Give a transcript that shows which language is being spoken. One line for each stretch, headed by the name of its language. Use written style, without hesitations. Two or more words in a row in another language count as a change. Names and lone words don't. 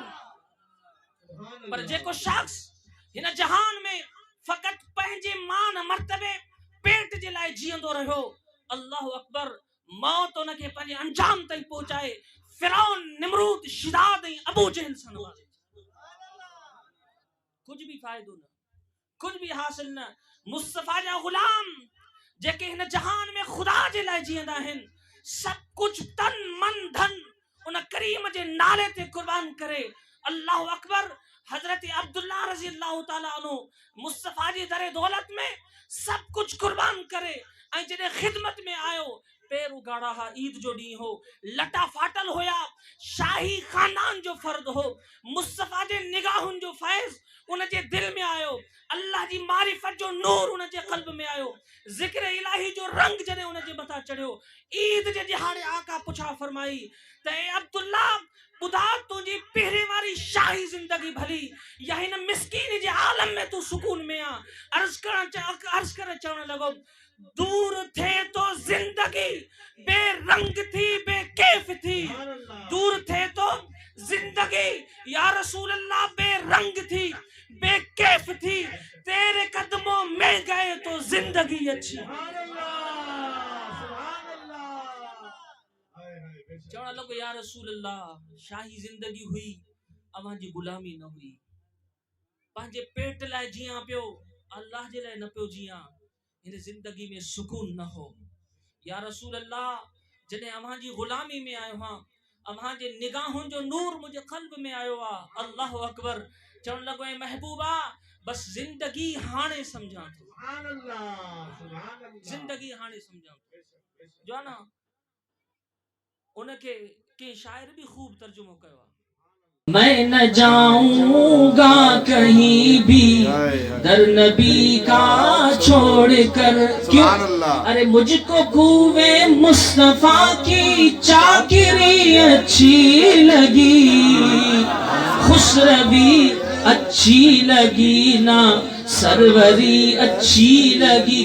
Sindhi: पर जेको शख्स हिन जहान में फ़क़त पंहिंजे मान मर्तबे पेट जे लाइ जीअंदो रहियो,
Arabic: الله أكبر,
Sindhi: मौत उनखे पंहिंजे अंजाम ताईं पहुचाए। फिरौन, निमरूद, शिदाद ऐं अबू जहल सां नवाज़े। कुछ भी फायदो न, कुछ भी हासिल न। मुस्तफा जा गुलाम जेके हिन जहान में खुदा जे लाइ जीअंदा आहिनि, सब कुछ तन मन धन उन करीम जे नाले ते कुर्बान करे।
Arabic: الله أكبر.
Sindhi: हजरत अब्दुल्ला
Arabic: رضي الله تعالى عنه
Sindhi: मुस्तफा जी दरे दौलत में सब कुछ कुर्बान करे। ऐं जॾहिं खिदमत में आयो, पैर उगाड़ा हा, ईद जो ॾींहुं हो, लटा फाटल हुया, शाही खानदान जो फर्द हो। मुस्तफा जे निगाहुनि जो फैज़ उन जे दिल में आयो, अल्लाह जी मारिफत जो नूर उन जे क़ल्ब में आयो, ज़िक्र इलाही जो रंग जॾहिं उन जे मथां चढ़ियो। ईद जे ॾिहाड़े आका पुछा फरमाई त ए अब्दुल्ला, ॿुधा तुंहिंजी पहिरीं वारी शाही ज़िंदगी भली या हिन मिस्कीन जे आलम में तूं सुकून में आ? अर्ज़ करे चवण लॻो,
Urdu: دور تھے تو زندگی بےرنگ تھی بےکیف تھی، دور تھے تو زندگی
Arabic: يا رسول الله
Urdu: بےرنگ تھی بےکیف تھی، تیرے قدموں میں گئے تو زندگی اچھی.
Sindhi: चवण लॻो,
Arabic: يا رسول الله,
Sindhi: शाही जिंदगी हुई, अवां जी गुलामी न हुई, पंहिंजे पेट लाइ जियां पियो, अल्लाह जे लाइ न पियो जियां, हिन जिंदगी में सुकून न हो।
Arabic: يا رسول الله,
Sindhi: जॾहिं अवां जी गुलामी में आयो हां, अवां जे निगाहुनि जो नूर मुंहिंजे क़ल्ब में आयो आ।
Arabic: الله أكبر.
Sindhi: चवण लॻो, ऐं महबूबा, बस जिंदगी हाणे सम्झां थो, जिंदगी हाणे सम्झां थो। जो आहे न, उनखे कंहिं शाइर भी खूब तर्जुमो कयो आहे।
Urdu: میں نہ جاؤں گا کہیں بھی در نبی کا چھوڑ کر، کیوں? ارے مجھ کو کوئے مصطفیٰ کی چاکری اچھی لگی، خسروی اچھی لگی نا، سروری اچھی لگی.